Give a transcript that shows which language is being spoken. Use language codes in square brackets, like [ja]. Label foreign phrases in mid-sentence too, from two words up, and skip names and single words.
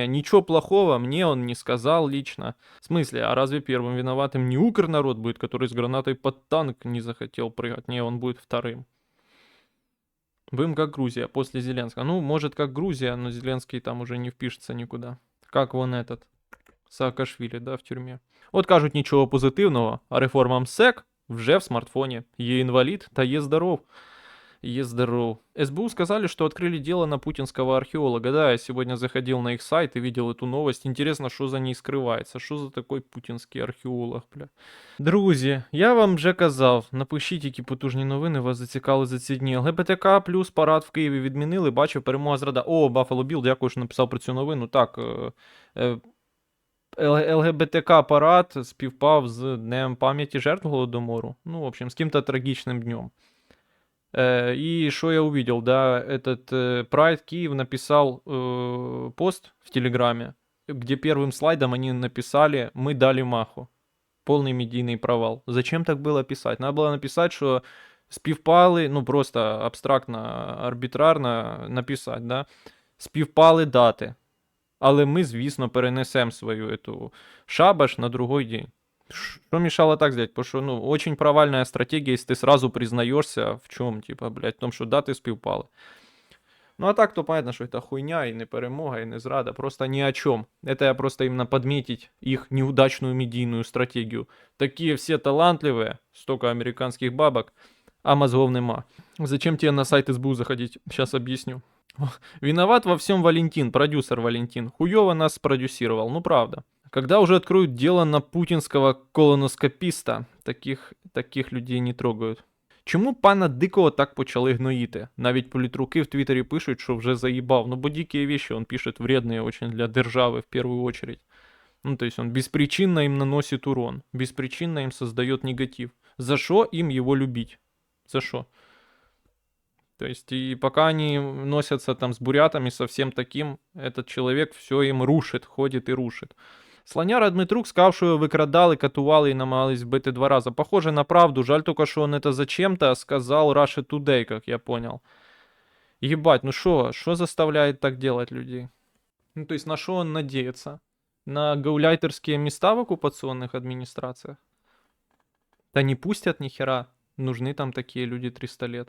[ru] Ничего плохого мне он не сказал лично. В смысле, а разве первым виноватым не Укрнарод будет, который с гранатой под танк не захотел прыгать? Не, он будет вторым. Будем как Грузия после Зеленского. Ну, может как Грузия, но Зеленский там уже не впишется никуда. Как вон этот. [uk] Саакашвілі, да, в тюрмі. От кажуть, нічого позитивного, а реформа МСЕК вже в смартфоне. Є инвалид, та є здоров. Є здоров. [ru] СБУ сказали, что открыли дело на путинского археолога. Да, я сегодня заходил на их сайт и видел эту новость. Интересно, что за ней скрывается. Что за такой путинский археолог, бля. [uk] Друзі, я вам вже казав, напишіть, які потужні новини вас зацікавили за ці дні. ЛГБТК плюс парад в Києві відмінили, бачив, перемога зрада. О, Buffalo Bill, дякую, що написав про цю новину. Так, ЛГБТК парад співпав з Днем пам'яті жертв Голодомору. [ru] Ну, в общем, с каким-то трагичным днем. И что я увидел, да, этот Pride Киев написал пост в Телеграме, где первым слайдом они написали «Мы дали маху». Полный медийный провал. Зачем так было писать? Надо было написать, что співпали, ну просто абстрактно, арбітрарно написать, да, [uk] співпали дати. Але ми, звісно, перенесемо свою [ru] эту шабаш на другой день. Что мешало так сделать? Потому что, ну, очень провальная стратегия, если ты сразу признаешься в чем, типа, блядь, в том, что даты співпали. Ну, а так, то понятно, что это хуйня, и не перемога, и не зрада, просто ни о чем. Это я просто именно подметить их неудачную медийную стратегию. Такие все талантливые, столько американских бабок, а мозгов нема. Зачем тебе на сайт СБУ заходить? Сейчас объясню. Виноват во всем Валентин, продюсер Валентин. Хуёво нас спродюсировал, ну правда. Когда уже откроют дело на путинского колоноскописта, таких людей не трогають. [uk] Чому пана Дикого так почали гноїти? Навіть політруки в Твиттере пишуть, що вже заїбав. [ru] Ну, бо дикие вещи он пишет вредные очень для державы в первую очередь. Ну, то есть он беспричинно им наносит урон. Беспричинно им создает негатив. За что им его любить? За что? То есть и пока они носятся там с бурятами, со всем таким, этот человек все им рушит, ходит и рушит. [uk] Слоняра Дмитрук сказав, що його викрадали, катували і намагались вбити 2 рази. [ru] Похоже на правду, жаль только, що он это зачем-то сказал Russia Today, как я понял. Ебать, ну что заставляет так делать людей? Ну то есть на что он надеется? На гауляйтерские места в оккупационных администрациях? Да не пустят ни хера, нужны там такие люди 300 лет.